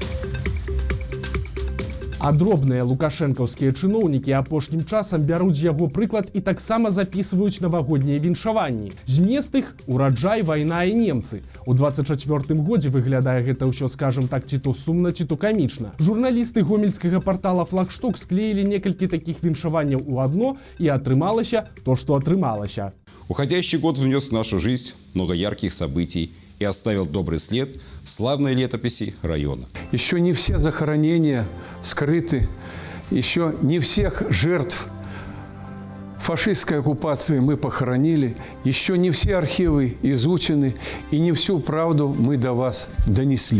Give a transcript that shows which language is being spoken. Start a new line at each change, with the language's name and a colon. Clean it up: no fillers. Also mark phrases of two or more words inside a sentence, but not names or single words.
Belarusian: А дробныя лукашэнкаўскія чыноўнікі апошнім часам бяруць яго прыклад і таксама запісваюць навагоднія віншаванні. Змест іх – ураджай, вайна і немцы. У 24-м годзе выглядае гэта ўсё, скажам так, ці то сумна, ці то камічна. Журналісты гомельскага партала «Флагшток» склеілі некалькі такіх віншаванняў у адно, і атрымалася то, што атрымалася.
Russian: Уходящий год внес в нашу жизнь много ярких событий и оставил добрый след в славной летописи района. Еще не все захоронения вскрыты, еще не всех жертв фашистской оккупации мы похоронили, еще не все архивы изучены и не всю правду мы до вас донесли.